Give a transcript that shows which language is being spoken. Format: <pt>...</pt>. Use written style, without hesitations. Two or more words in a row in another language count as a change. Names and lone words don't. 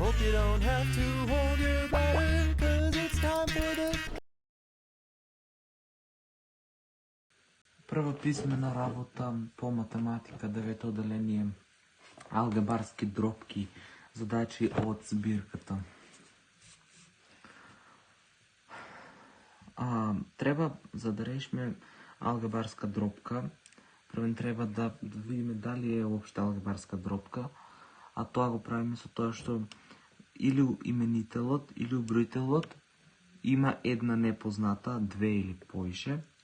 <en>You don't have to hold your bladder, 'cause it's time for the...</en> <mk>Прва писмена работа по математика, 9 одделение, алгебарски дробки, задачи од збирката. Треба, за да решиме алгебарска дробка, првен треба да видиме дали е уопште алгебарска дробка, а тоа го правиме со тоа што или именителот или уброителот има една непозната, две или поише.</mk>